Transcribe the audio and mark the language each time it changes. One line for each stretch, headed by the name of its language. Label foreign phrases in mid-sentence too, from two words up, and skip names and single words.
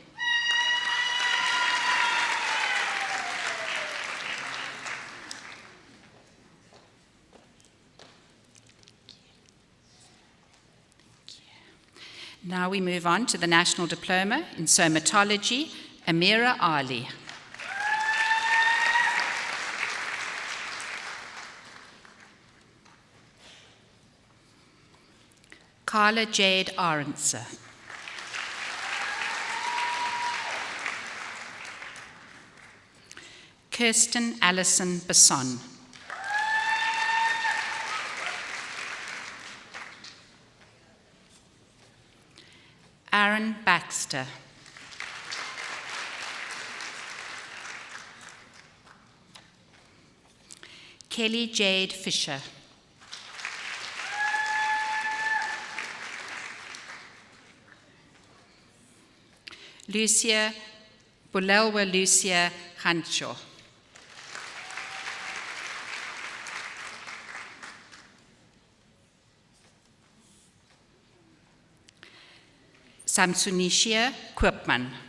English: Now we move on to the National Diploma in Somatology, Amira Ali. Carla Jade Arendse. Kirsten Allison Besson. Aaron Baxter. Kelly Jade Fisher. Lucia Bulelwa Lucia Hancho. Samsunishia Koopman.